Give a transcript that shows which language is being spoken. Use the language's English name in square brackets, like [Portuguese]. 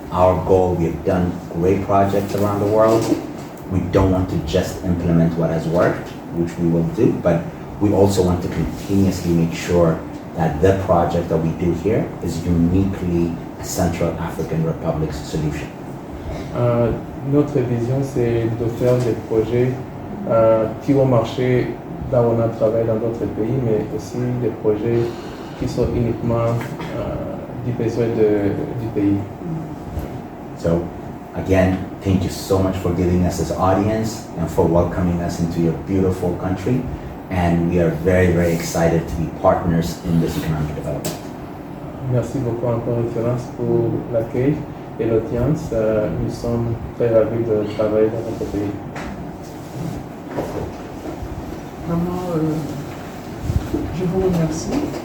[English] Our goal, we have done great projects around the world. We don't want to just implement what has worked, which we will do, but we also want to continuously make sure that the project that we do here is uniquely a Central African Republic's solution. [French] Notre vision, c'est de faire des projets qui vont marcher là où on a travaillé dans d'autres pays, mais aussi des projets qui sont uniquement du besoin du pays. [English] So, again, thank you so much for giving us this audience and for welcoming us into your beautiful country. And we are very, very excited to be partners in this economic development. [French] Merci beaucoup encore, Excellence, pour l'accueil et l'audience. Nous sommes très ravis de travailler dans notre pays. Vraiment, je vous remercie.